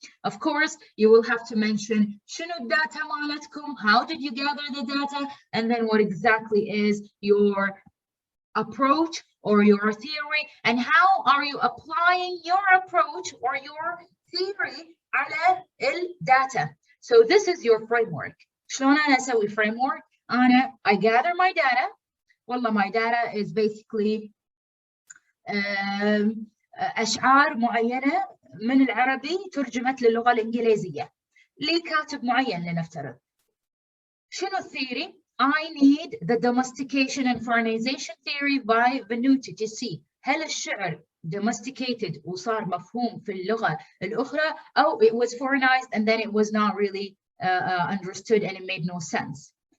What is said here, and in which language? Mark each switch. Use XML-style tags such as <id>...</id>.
<en>Of course, you will have to mention</en> <ar>شنو الداتا مالتكم,</ar> <en>how did you gather the data, and then what exactly is your approach or your theory, and how are you applying your approach or your theory</en> <ar>على الداتا.</ar> <en>So this is your framework.</en> <ar>شلون أنا أسوي</ar> <en>framework؟ I gather my data.</en> <ar>والله</ar> <en>my data is basically</en> <ar>أشعار معينة من العربي ترجمت للغة الإنجليزية لكاتب معين لنفترض. شنو الثيري؟</ar> <en>I need the domestication and foreignization theory by Venuti to see</en> <ar>هل الشعر</ar> <en>domesticated</en> <ar>وصار مفهوم في اللغة الأخرى أو</ar> <en>it was foreignized and then it was not really understood and it made no sense.</en>